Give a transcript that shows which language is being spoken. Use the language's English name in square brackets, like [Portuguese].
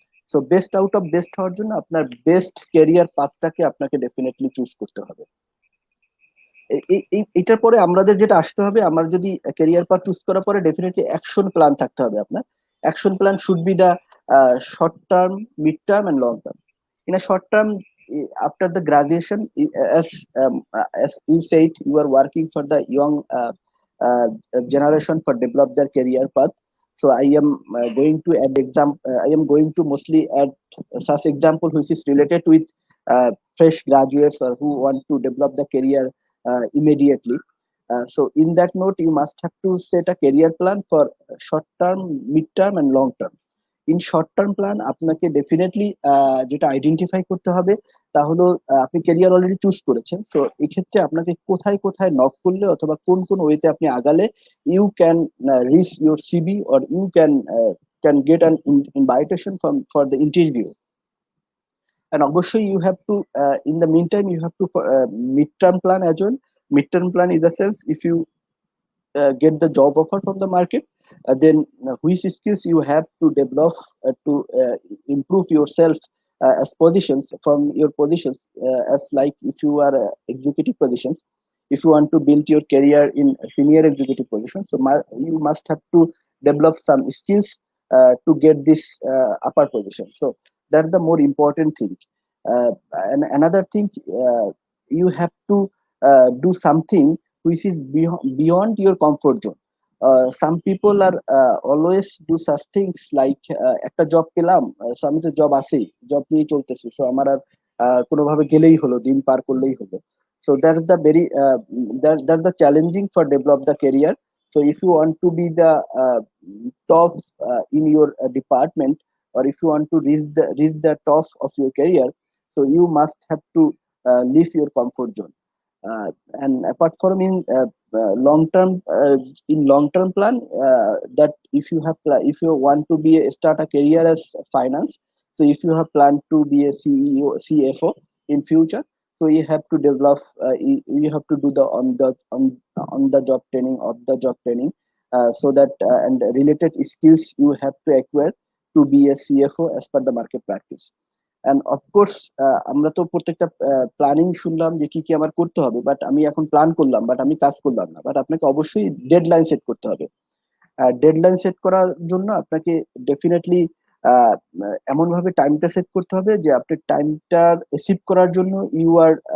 [English] So best out of best [Bangla] হওয়ার জন্য আপনার বেস্ট ক্যারিয়ার পাথটাকে আপনাকে ডেফিনেটলি চুজ করতে হবে। এটার পরে আমাদের যেটা আসতে হবে, আমার যদি ক্যারিয়ার পাথ চুজ করার পরে ডেফিনেটলি অ্যাকশন প্ল্যান থাকতে হবে আপনার। [English] Action plan should be the short term, mid term and long term. In a short term, after the graduation, as you said, you are working for the young uh, generation for develop their career path. So I am going to add I am going to mostly add such example which is related with fresh graduates or who want to develop the career immediately. So in that note, you must have to set a career plan for short term, mid term and long term. [Bangla] In short term plan আপনাকে definitely যেটা identify করতে হবে তা হলো, আপনি career already choose করেছেন, so এক্ষেত্রে আপনাকে কোথায় কোথায় নক করলে অথবা কোন কোন ওয়েতে আপনি আগালে [English] You can reach your CV or you can get an invitation for the interview. And obviously you have to, in the meantime you have to mid-term plan as well. Mid-term plan is the sense, if you get the job offer from the market, then which skills you have to develop to improve yourself as positions from your positions, as like if you are executive positions, if you want to build your career in senior executive positions, so you must have to develop some skills to get this upper position. So that's the more important thing. And another thing, you have to do something which is beyond your comfort zone. Some people are always do such things like [Bangla] একটা job পেলাম, so আমি তো job আছেই, job নিয়ে চলতেছি, so আমার আর কোনোভাবে গেলেই হলো, দিন পার করলেই হলো। [English] So that's the very that's the challenging for develop the career. So if you want to be the top in your department, or if you want to reach the top of your career, so you must have to leave your comfort zone. And apart from long term, in long term plan, that if you want to start a career as finance, so if you have planned to be a CEO, CFO in future, so you have to develop, you have to do the on the job training, of the job training, so that and related skills you have to acquire to be a CFO as per the market practice. [Bangla] And of course আমরা তো প্রত্যেকটা planning শুনলাম যে কি কি আমার করতে হবে, বাট আমি এখন প্ল্যান করলাম বাট আমি কাজ করলাম না, বাট আপনাকে অবশ্যই ডেডলাইন সেট করতে হবে। ডেডলাইন সেট করার জন্য আপনাকে ডেফিনেটলি এমন ভাবে টাইমটা সেট করতে হবে যে আপনি টাইমটা অ্যাচিভ করার জন্য [English] you are